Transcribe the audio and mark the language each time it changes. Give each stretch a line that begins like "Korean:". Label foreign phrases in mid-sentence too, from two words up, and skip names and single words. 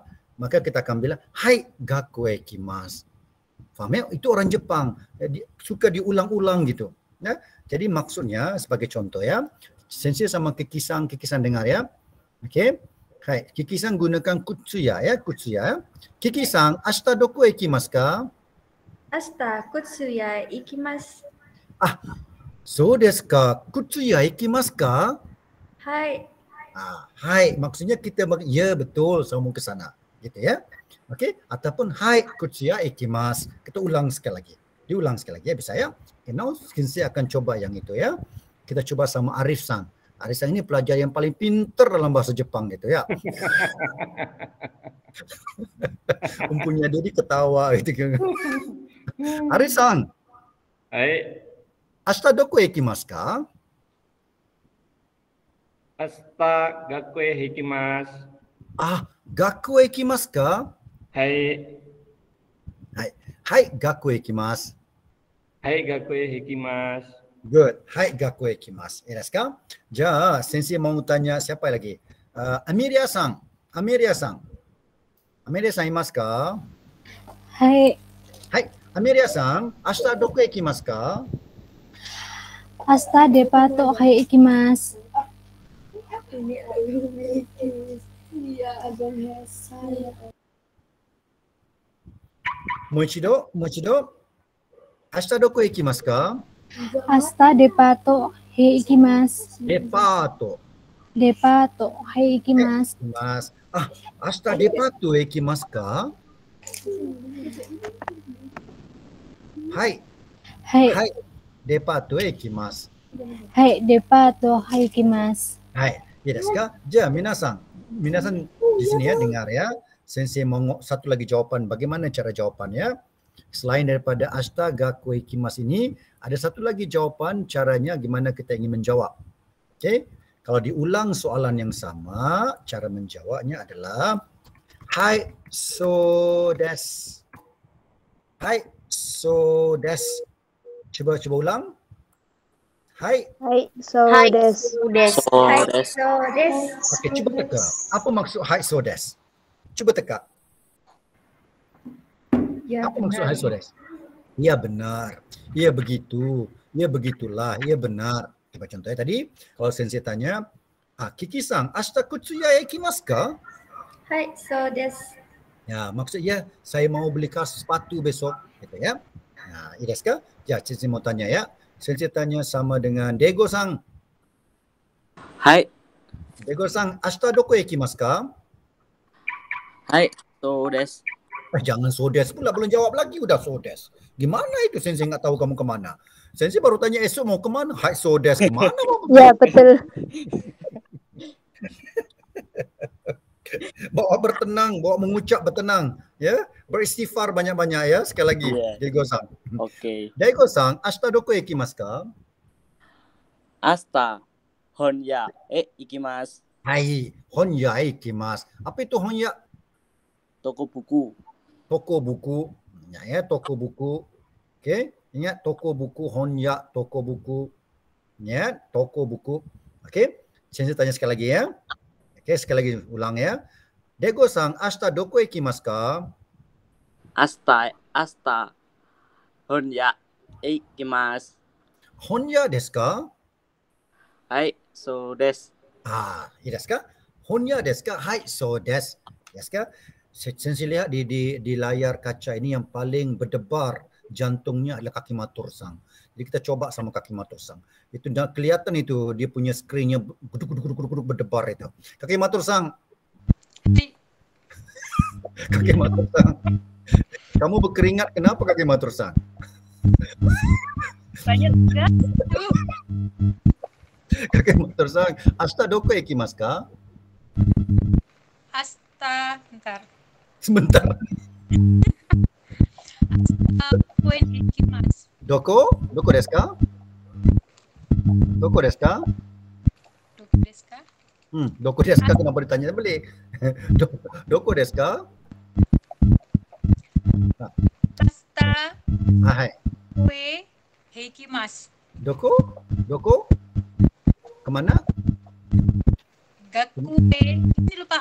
Indonesian: Maka kita akan bilang
Japanese: はい学校へ行きます.
Indonesian: Faham ya? Itu orang Jepang. Suka diulang-ulang gitu. Ya? Jadi maksudnya sebagai contoh ya. Sensei sama Kiki-san dengar ya. Okey. Hai, Kiki-san gunakan kutsuya ya, kutsuya.
Japanese: Kikiさん、明日どこ行きますか? 明日靴屋行きます. そうですか？靴屋行きますか? Hai.
Indonesian: Hai, maksudnya kita ya betul saya mau ke sana. Gitu ya. Okey, ataupun
Japanese: はい靴屋行きます.
Indonesian: Kita ulang sekali lagi. Diulang sekali lagi ya bisa ya. Now Sensei akan coba yang itu ya. Kita coba sama Arif-san. Arif-san ini pelajar yang paling pintar dalam bahasa Jepang gitu ya. Umpunya dia ketawa gitu. Arif-san.
Japanese: Hai. 明日どこ行きますか? 明日学校へ行きます. 学校行きますか? Hai. はい、学校行きます. はい、学校行きます.
English: Good.
Japanese: はい、学校行きます. ですか？じゃ,
Indonesian: Sensei mau tanya siapa lagi? Amiria-san.
Japanese: Amiria-san imasu ka? Hai. Hai, Amiriaさん、明日どこ行きますか? 明日デパート行きます.
Indonesian: Ini iya, agaknya saya.
Japanese: もう一度. 明日どこ行きますか? 明日デパート行きます. Depato ikimasu. 明日デパート行きますか? Hai. デパート行きます. デパート行きます. はい。ですか？じゃ、皆さん
Indonesian: di sini ya dengar ya. Sensei mau satu lagi jawaban. Bagaimana cara jawabannya? Selain daripada
Japanese: 明日学校行きます
Indonesian: ini, ada satu lagi jawaban caranya gimana kita ingin menjawab. Okey? Kalau diulang soalan yang sama, cara menjawabnya adalah
Japanese: はいそうです. はいそうです.
Indonesian: Coba ulang. Hai
Japanese: そうです.
Indonesian: Okey, cuba teka. Apa maksud
Japanese: はいそうです?
Indonesian: Cuba teka. Ya, apa maksud
Japanese: はいそうです?
Indonesian: Ya benar. Ya begitu. Ya begitulah. Ya benar. Coba contohnya tadi, kalau Sensei tanya,
Japanese: Kikiさん、明日靴屋行きますか? はい、そうです.
Indonesian: Ya, maksudnya saya mau beli sepatu besok, gitu ya. Nah,
Japanese: ですか?
Indonesian: Ya, Sensei mau tanya ya. Sensei tanya sama dengan Dego-san.
Japanese: Hai. Degoさん、明日どこ行きますか? はい、そうです.
Indonesian: Jangan
Japanese: そうです
Indonesian: pula, belum jawab lagi udah
Japanese: そうです.
Indonesian: Gimana itu Sensei nggak tahu kamu kemana? Sensei baru tanya esok mau kemana?
Japanese: はいそうです kemana?
Indonesian: Ya, betul. Bawa bertenang, bawa mengucap bertenang, ya, beristighfar banyak-banyak ya. Sekali lagi, Daigo-san. Oke.
Japanese: Daigoさん、明日どこ行きますか? 明日本屋行きます. はい、本屋行きます.
Indonesian: Apa itu honya? Toko buku. Toko buku. Ya, toko buku. Okey, ingat toko buku, honya, toko buku. Ya, toko buku. Okey, Sensei tanya sekali lagi ya. Okey, sekali lagi ulang ya.
Japanese: Daigoさん、明日どこ行きますか? 明日本屋行きます. 本屋ですか? はい、そうです. いいですか? 本屋ですか？はい、そうです. Yes ka?
Indonesian: Sensei lihat di layar kaca ini yang paling berdebar jantungnya adalah kaki matur-san. Jadi kita coba sama kaki matur-san. Itu dah kelihatan itu dia punya skrinnya berdebar itu. Kaki matur-san. Kaki matur-san. Kamu berkeringat kenapa kaki matur-san? Banyak juga.
Japanese: Kaki maturさん、明日どこ行きますか?
Indonesian: Bentar. Sebentar.
Japanese: 公園行きます. どこですか？どこですか? どこですか
Indonesian: kenapa ditanya balik?
Japanese: どこですか? Hai. 公園へ行きます.
Indonesian: Doko? Kemana? Gakue. Ini lupa.